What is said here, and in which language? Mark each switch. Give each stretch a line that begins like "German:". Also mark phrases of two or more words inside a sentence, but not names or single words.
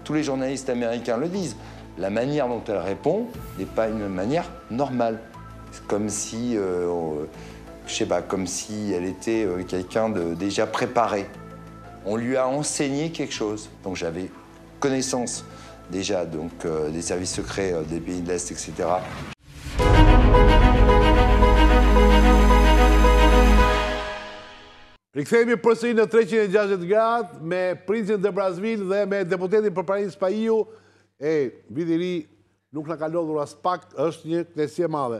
French: Tous les journalistes américains le disent. La manière dont elle répond n'est pas une manière normale. C'est comme si, je sais pas, comme si elle était quelqu'un de déjà préparé. On lui a enseigné quelque chose. Donc j'avais connaissance déjà donc, des services secrets des pays de l'Est, etc.
Albanian: Rikthehemi përsëri në 360 gradë me Princin Nje Basseville dhe me deputetin Përparim Spahiu. Viti i ri nuk na ka lodhur as pak, është një kënaqësi e madhe.